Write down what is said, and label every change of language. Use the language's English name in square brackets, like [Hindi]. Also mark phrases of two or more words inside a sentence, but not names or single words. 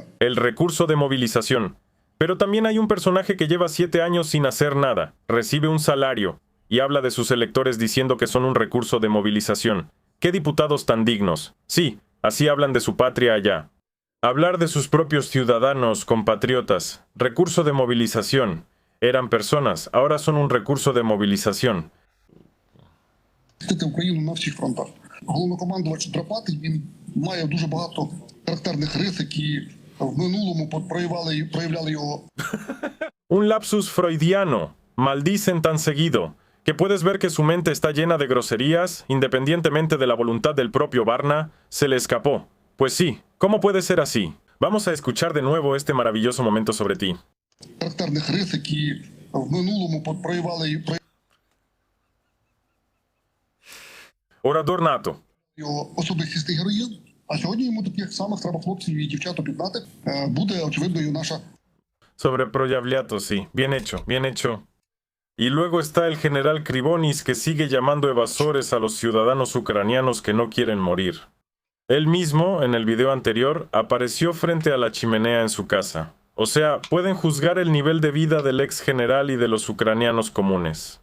[Spanish] El recurso de movilización. Pero también hay un personaje que lleva 7 años sin hacer nada, recibe un salario y habla de sus electores diciendo que son un recurso de movilización. ¡Qué diputados tan dignos! Sí, así hablan de su patria allá. Hablar de sus propios ciudadanos, compatriotas, recurso de movilización. Eran personas, ahora son un recurso de movilización. [Ukrainian] Україну на всіх фронтах. Головнокомандувач Драпатий, він має дуже багато характерних рис, які в минулому проявляли його. [Spanish] Un lapsus freudiano. Maldicen tan seguido, que puedes ver que su mente está llena de groserías, independientemente de la voluntad del propio Varna, se le escapó. Pues sí, ¿cómo puede ser así? Vamos a escuchar de nuevo este maravilloso momento sobre ti. [Ukrainian] Характерних рис, які в минулому проявляли [Spanish] Orador nato. [Ukrainian] його особистісний героїзм, а сьогодні йому таких самих треба хлопців і дівчат об'єднати. Буде, очевидно, і наша... [Spanish] Sobre Proyavliato, sí. Bien hecho, bien hecho. Y luego está el general Krivonis, que sigue llamando evasores a los ciudadanos ucranianos que no quieren morir. Él mismo, en el video anterior, apareció frente a la chimenea en su casa. O sea, pueden juzgar el nivel de vida del ex general y de los ucranianos comunes.